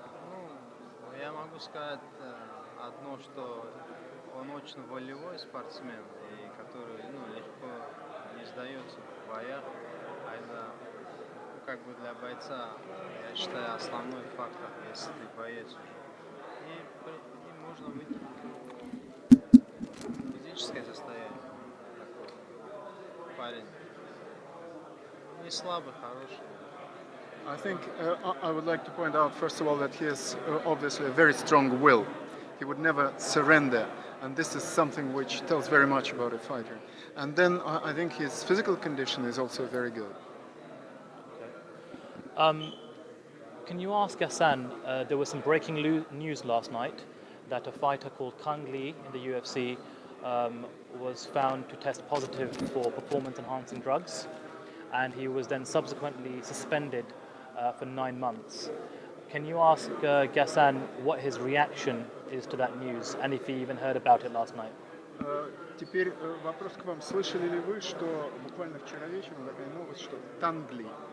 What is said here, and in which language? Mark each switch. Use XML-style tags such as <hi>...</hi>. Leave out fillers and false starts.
<ru>Ну, я могу сказать одно, что он очень волевой спортсмен, и который легко не сдается в боях, а это как бы для бойца, я считаю, основной фактор, если ты боец уже. И можно выйти физическое состояние. Такой парень не слабый, хороший.</ru> <en>I think I would like to point out, first of all, that he has obviously a very strong will. He would never surrender, and this is something which tells very much about a fighter. And then I think his physical condition is also very good. Can you ask Gasan, there was some breaking news last night that a fighter called Kang Lee in the UFC was found to test positive for performance-enhancing drugs, and he was then subsequently suspended for 9 months. Can you ask Gasan what his reaction is to that news, and if he even heard about it last night?</en> <ru>Теперь вопрос к вам. Слышали ли вы, что буквально вчера вечером такая новость, что Кангли</ru>